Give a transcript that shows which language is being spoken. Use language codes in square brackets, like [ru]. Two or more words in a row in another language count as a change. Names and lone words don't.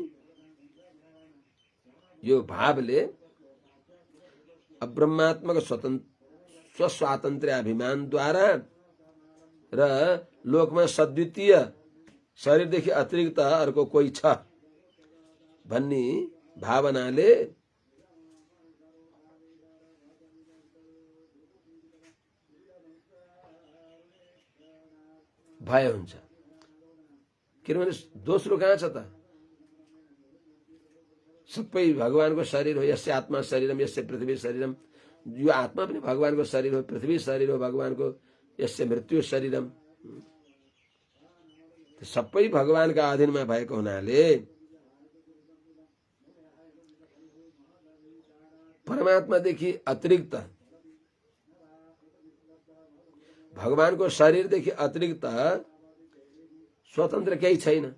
[ne] यो भावले अब्रह्मात्मक स्वस्वातन्त्र्य अभिमानद्वारा र लोकमा सद्वितीय शरीरदेखि अतिरिक्त अर्को कोही छ भन्ने भावनाले भय हुन्छ। किनभने दोस्रो कहाँ छ त? सबै भगवानको शरीर हो। [sa] यस्य आत्मा शरीरम यस्य पृथ्वी शरीरम। [ne] यो आत्मा पनि भगवानको शरीर हो, पृथ्वी शरीर हो भगवानको, [sa] यस्य मृत्यु शरीरम। [ne] सबै भगवानका अधीनमा भएको हुनाले परमात्मादेखि अतिरिक्त भगवानको शरीरदेखि अतिरिक्त स्वतन्त्र केही छैन।